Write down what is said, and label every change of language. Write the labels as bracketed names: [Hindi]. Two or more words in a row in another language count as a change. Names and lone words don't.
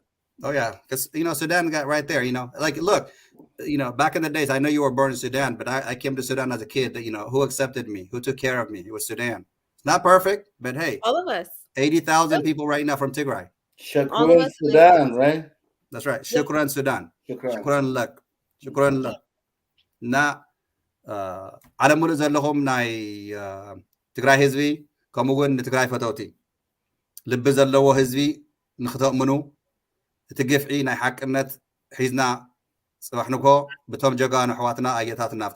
[English] Oh yeah, because you know Sudan got right there. You know, like look, you know, back in the days, I know you were born in Sudan, but I came to Sudan as a kid. You know, who accepted me, who took care of me? It was Sudan. It's not perfect, but hey, all of us. 80,000 people right now from Tigray. All of Shukran us Sudan, right? That's right. Shukran Sudan. Shukran. [Arabic] شكراً لك. شكراً لك. [Tigrinya] Na ዓለም ሙሉእ ዘለኹም ናይ ትግራይ ህዝቢ ከምኡ እውን ንትግራይ ፈተውቲ ልቢ ዘለዎ ህዝቢ ንክተእምኑ እቲ ግፍዒ ናይ ሓቅነት ሒዝና ፅባሕ ንኮ ብቶም ጀጋኑ ኣሕዋትና ኣየታትና ኣብቲ